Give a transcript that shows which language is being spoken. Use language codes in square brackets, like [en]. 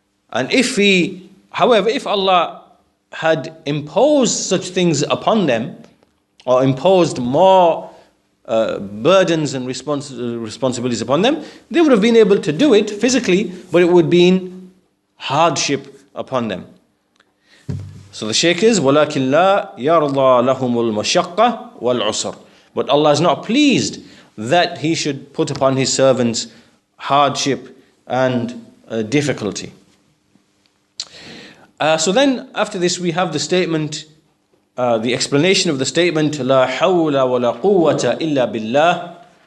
[en] And if Allah had imposed such things upon them, or imposed more burdens and responsibilities upon them, they would have been able to do it physically, but it would be hardship upon them. So the Shaykh is, [ar] وَلَكِنْ لَا يَرْضَى لَهُمُ الْمَشَقَّةِ وَالْعُسْرِ. [en] But Allah is not pleased that He should put upon His servants hardship and difficulty. So then after this we have the statement, the explanation of the statement, [ar] لَا حَوْلَ وَلَا قُوَّةَ إِلَّا بِاللَّهِ.